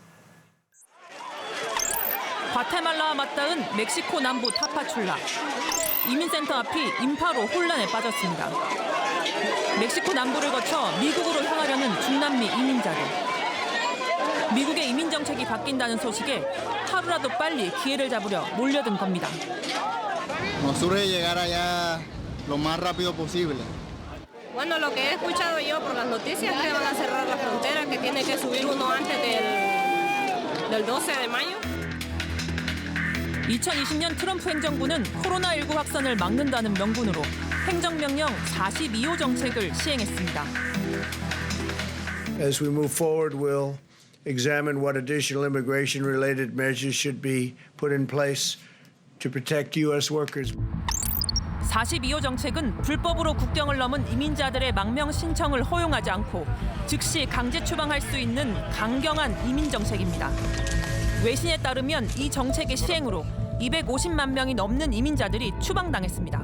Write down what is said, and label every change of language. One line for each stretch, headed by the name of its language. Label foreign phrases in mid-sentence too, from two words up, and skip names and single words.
Korean: 과테말라와 맞닿은 멕시코 남부 타파출라. 이민센터 앞이 인파로 혼란에 빠졌습니다. 멕시코 남부를 거쳐 미국으로 향하려는 중남미 이민자들. 미국의 이민 정책이 바뀐다는 소식에 하루라도 빨리 기회를 잡으려 몰려든 겁니다.
Spanish: Nos urge llegar allá lo más rápido posible. Bueno, lo que he escuchado yo por las noticias es que van a cerrar la frontera, que tiene que subir uno antes del 12 de mayo.
Korean: 2020년 트럼프 행정부는 코로나19 확산을 막는다는 명분으로 행정명령 42호 정책을 시행했습니다.
English: As we move forward, we'll examine what additional immigration-related measures should be put in place to protect U.S. workers.
Korean: 42호 정책은 불법으로 국경을 넘은 이민자들의 망명 신청을 허용하지 않고 즉시 강제 추방할 수 있는 강경한 이민 정책입니다. 외신에 따르면 이 정책의 시행으로 250만 명이 넘는 이민자들이 추방당했습니다.